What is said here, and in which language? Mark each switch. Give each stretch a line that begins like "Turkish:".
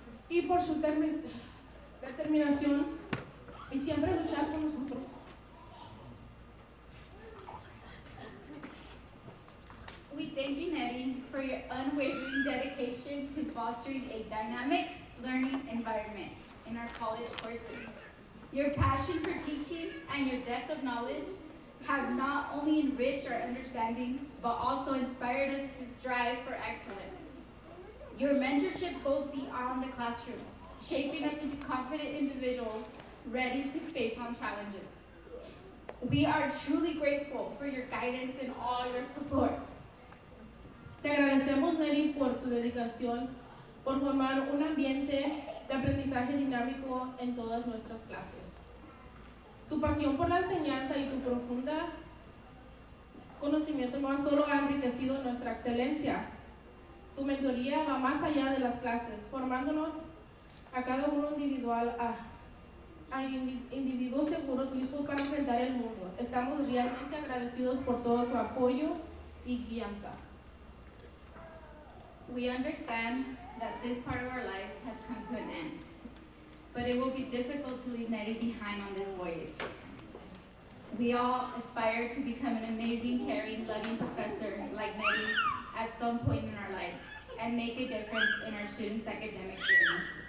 Spanish: Y por su determinación y siempre luchar con nosotros.
English: We thank you, Nettie, for your unwavering dedication to fostering a dynamic learning environment in our college courses. Your passion for teaching and your depth of knowledge have not only enriched our understanding, but also inspired us to strive for excellence. Your mentorship goes beyond the classroom, shaping us into confident individuals ready to face on challenges. We are truly grateful for your guidance and all your support.
Spanish: Te agradecemos, Nelly, por tu dedicación, por formar un ambiente de aprendizaje dinámico en todas nuestras clases. Tu pasión por la enseñanza y tu profunda conocimiento no solo ha enriquecido nuestra excelencia. Tu mentoría va más allá de las clases, formándonos a cada uno individual a individuos seguros listos para enfrentar el mundo. Estamos realmente agradecidos por todo tu apoyo y guianza.
English: We understand that this part of our lives has come to an end, but it will be difficult to leave Nettie behind on this voyage. We all aspire to become an amazing, caring, loving professor like Nettie at some point in our lives and make a difference in our students' academic journey.